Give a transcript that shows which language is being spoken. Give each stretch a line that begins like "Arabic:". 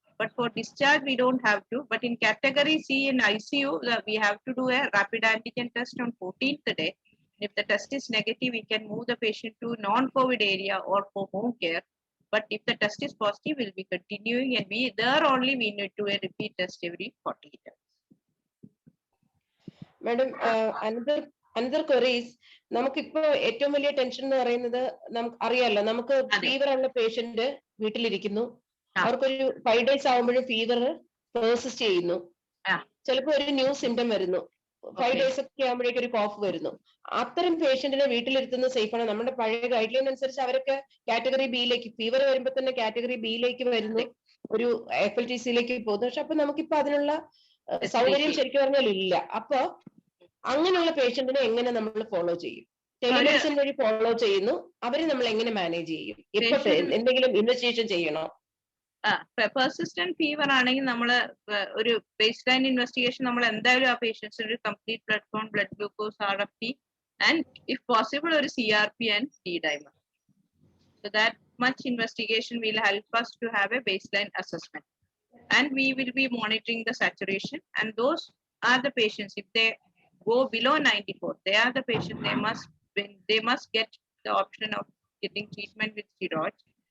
English: But for discharge, we don't have to. But in category C in ICU, we have to do a rapid antigen test on 14th day. If the test is negative, we can move the patient to non-COVID area or for home care. But if the test is positive, we'll be continuing, and we need to do a repeat test every 48 hours. Madam, another query is,
Malayalam: നമുക്കിപ്പോ ഏറ്റവും വലിയ tension എന്ന് പറയുന്നത് നമുക്ക് അറിയാലോ, നമുക്ക് fever ഉള്ള patient വീട്ടിലിരിക്കുന്നു, അവർക്കൊരു 5 days ആവുമ്പോഴും ഫീവർ പെർസിസ്റ്റ് ചെയ്യുന്നു, ചിലപ്പോൾ ഒരു ന്യൂ സിംറ്റം വരുന്നു, 5 days ഒക്കെ ആകുമ്പോഴേക്കും ഒരു കോഫ് വരുന്നു. അത്തരം പേഷ്യന്റിനെ വീട്ടിലിരുത്തുന്നത് സേഫ് ആണ്? നമ്മുടെ പഴയ ഗൈഡ് ലൈൻ അനുസരിച്ച് അവരൊക്കെ കാറ്റഗറി ബിയിലേക്ക്, ഫീവർ വരുമ്പോൾ തന്നെ കാറ്റഗറി ബിയിലേക്ക് വരുന്നു, ഒരു FLTCയിലേക്ക് പോകുന്നു. പക്ഷെ അപ്പൊ നമുക്കിപ്പോ അതിനുള്ള സൗകര്യം ശരിക്കും പറഞ്ഞാൽ ഇല്ല. അപ്പൊ അങ്ങനെയുള്ള പേഷ്യന്റിനെ എങ്ങനെ നമ്മൾ ഫോളോ ചെയ്യും? ടെലിമെഡിസിൻ വഴി ഫോളോ ചെയ്യുന്നു, അവരെ നമ്മൾ എങ്ങനെ മാനേജ് ചെയ്യും? ഇപ്പൊ എന്തെങ്കിലും ഇൻവെസ്റ്റിഗേഷൻ ചെയ്യണോ? പെർസിസ്റ്റന്റ് ഫീവർ ആണെങ്കിൽ നമ്മൾ ഒരു ബേസ് ലൈൻ ഇൻവെസ്റ്റിഗേഷൻ നമ്മൾ എന്തായാലും ആ പേഷ്യൻസിന് ഒരു complete blood count, blood glucose, RFT, and if possible ഒരു CRP and D-dimer.
English: So that much investigation will help us to have a baseline assessment, and we will be monitoring the saturation. And those are the patients, if they go below 94, they are the patients, they must get the option of getting treatment with steroids.